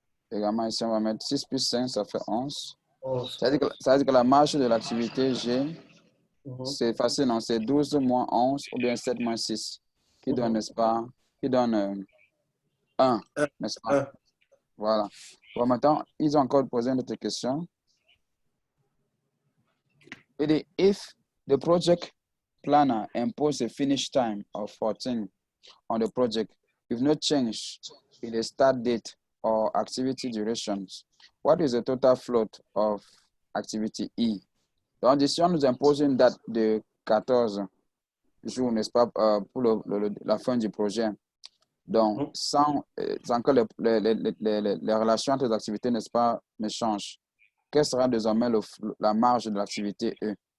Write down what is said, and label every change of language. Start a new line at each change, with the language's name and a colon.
French: Également, ici, on va mettre 6 plus 5, ça fait 11. Ça veut dire que la marge de l'activité G, c'est facile, non? C'est 12 moins 11 ou bien 7 moins 6, qui donne, n'est-ce pas? Qui donne 1, n'est-ce pas? Voilà. Bon, maintenant, ils ont encore posé une autre question.
English: It is if the project planner imposes a finish time of 14 on the project with no change in the start date or activity durations, what is the total float of activity E?
French: Donc, si on nous impose une date de 14 jours, n'est-ce pas, pour la fin du projet, donc sans que les relations entre les activités, n'est-ce pas, ne changent, quelle sera désormais la marge de l'activité E?